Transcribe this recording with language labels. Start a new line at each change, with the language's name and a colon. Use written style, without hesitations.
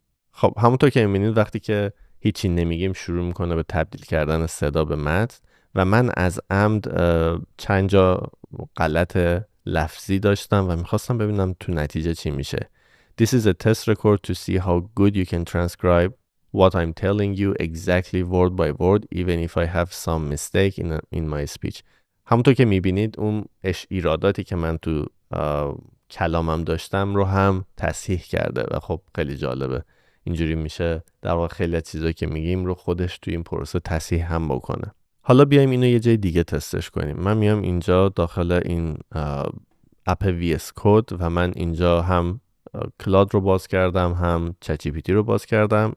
Persian: خب همونطور که می‌بینید وقتی که هیچی نمیگیم شروع میکنه به تبدیل کردن صدا به متن و من از عمد چند جا غلط لفظی داشتم و میخواستم ببینم تو نتیجه چی میشه.
English: This is a test record to see how good you can transcribe what I'm telling you exactly word by word even if I have some mistake in my speech.
Persian: همونطور که میبینید اون ایراداتی که من تو کلامم داشتم رو هم تصحیح کرده و خب خیلی جالبه. اینجوری میشه در واقع خیلی از چیزایی که میگیم رو خودش تو این پروسه تصحیح هم بکنه. حالا بیایم اینو یه جای دیگه تستش کنیم. من میام اینجا داخل این اپ VS Code و من اینجا هم کلاد رو باز کردم هم چت جی پی تی رو باز کردم.